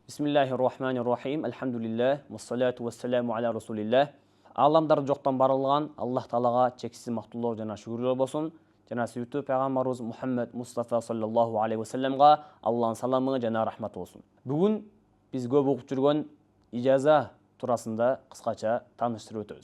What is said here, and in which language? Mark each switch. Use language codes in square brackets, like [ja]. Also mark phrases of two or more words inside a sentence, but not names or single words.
[ar] بسم الله الرحمن الرحيم الحمد لله والصلاة والسلام على رسول الله. [ky] Аламдар жоқтан барылған Аллах Таалага чексиз мактуулук жана шүгүрлөр болсун. Жана сүйүктүү пайгамбарыбыз Мухаммад Мустафа [ar] صلى الله عليه وسلم [ky] Аллахтын саламы жана рахматы болсун. Бүгүн биз көп окуп жүргөн ижаза туурасында кыскача тааныштырып өтөбүз.